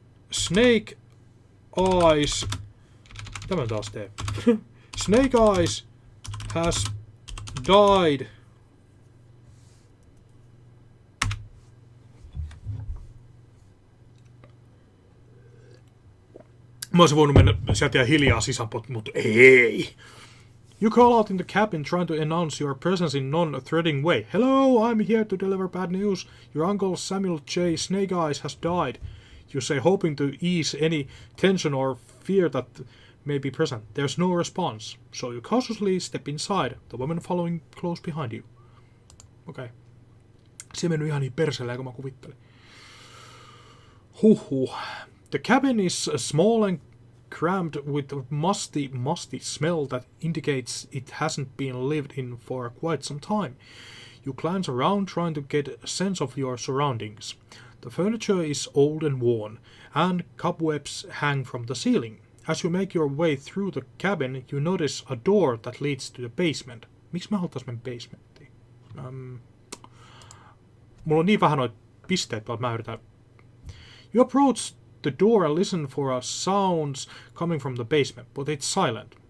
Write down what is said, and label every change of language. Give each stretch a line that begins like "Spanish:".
Finnish: Snake Eyes. Mitä mä taas teen? Snake Eyes
English: has died.
Finnish: Mä olisin voinut mennä sieltä ja hiljaa sisään, mutta ei.
English: You call out in the cabin trying to announce your presence in non-threatening way. Hello, I'm here to deliver bad news. Your uncle Samuel J. Snake Eyes has died. You say, hoping to ease any tension or fear that may be present. There's no response, so you cautiously step inside, the woman following close behind you.
Finnish: Okei. Se meni ihan niin perseelle, kuin mä kuvittelin. Huhhuh.
English: The cabin is small and crammed with a musty smell that indicates it hasn't been lived in for quite some time. You glance around trying to get a sense of your surroundings. The furniture is old and worn, and cobwebs hang from the ceiling. As you make your way through the cabin, you notice a door that leads to the basement.
Finnish: Miksi mä halutais mennä basementtiin? Mulla on niin vähän noita pisteitä, että mä yritän.
English: You approach the door and listen for sounds coming from the basement, but it's silent.